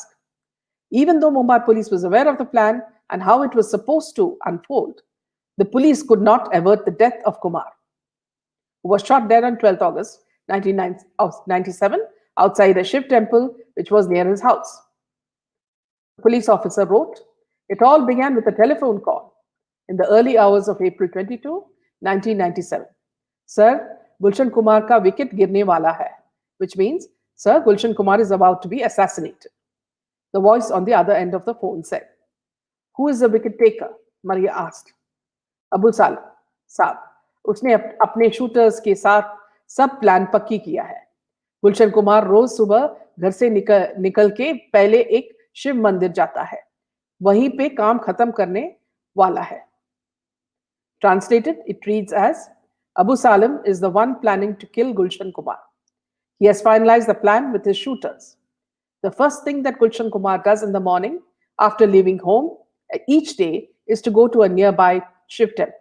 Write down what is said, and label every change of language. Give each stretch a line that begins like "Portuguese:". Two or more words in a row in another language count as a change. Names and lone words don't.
English: Even though Mumbai police was aware of the plan and how it was supposed to unfold, the police could not avert the death of Kumar, who was shot dead on 12th August 1997 outside a Shiv temple which was near his house. The police officer wrote, "It all began with a telephone call in the early hours of April 22, 1997. Sir,
Hindi: गुलशन कुमार का wicket गिरने वाला है,"
English: which means, Sir, Gulshan Kumar is about to be assassinated. The voice on the other end of the phone said. "Who is the wicket taker?" Maria asked. "Abu Salim,
Hindi: साहब, उसने अपने शूटर्स के साथ सब प्लान पक्की किया है। गुलशन कुमार रोज सुबह घर से निकल के पहले एक शिव मंदिर जाता है, वहीं पे काम खत्म करने वाला है."
English: Translated, it reads as, Abu Salim is the one planning to kill Gulshan Kumar. He has finalized the plan with his shooters. The first thing that Gulshan Kumar does in the morning after leaving home each day is to go to a nearby Shiv temple.